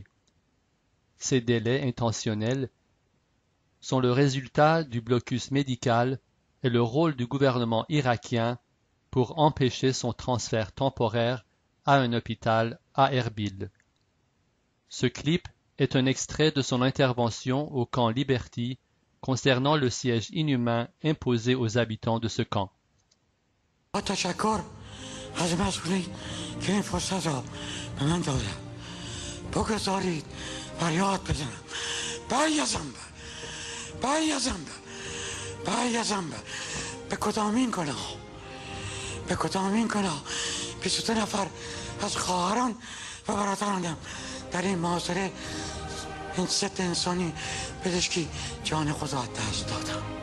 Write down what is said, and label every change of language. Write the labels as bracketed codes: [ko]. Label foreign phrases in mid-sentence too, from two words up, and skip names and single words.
[fr] Ces délais intentionnels sont le résultat du blocus médical et le rôle du gouvernement irakien pour empêcher son transfert temporaire à un hôpital à Erbil. Ce clip est un extrait de son intervention au camp Liberty concernant le siège inhumain imposé aux habitants de ce camp. [fa] تشکر از مسئولین که این فرصت را به من دادن. بگذارید فریاد بزنم. برای زنبه به کدامین گناه 22 نفر از خواهران و برادرانم در این محاصره این ضد انسانی پزشکی جان خود را دست دادم.